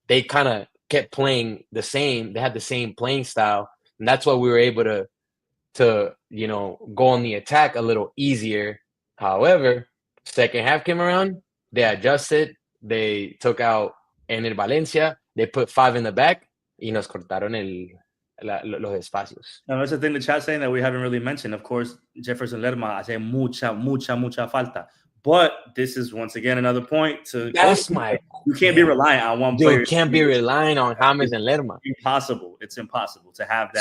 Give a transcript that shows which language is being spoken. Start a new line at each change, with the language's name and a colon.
English: They kind of kept playing the same. They had the same playing style, and that's why we were able to go on the attack a little easier. However, second half came around, they adjusted, they took out Ener Valencia, they put 5 in the back,
Spanish: y nos cortaron los espacios.
English: and that's the thing the chat saying that we haven't really mentioned. Of course,
Spanish: Jefferson Lerma hace mucha falta.
English: But this is once again another point to you can't be reliant on one player. You can't be relying on James and Lerma. Impossible. It's impossible to have that.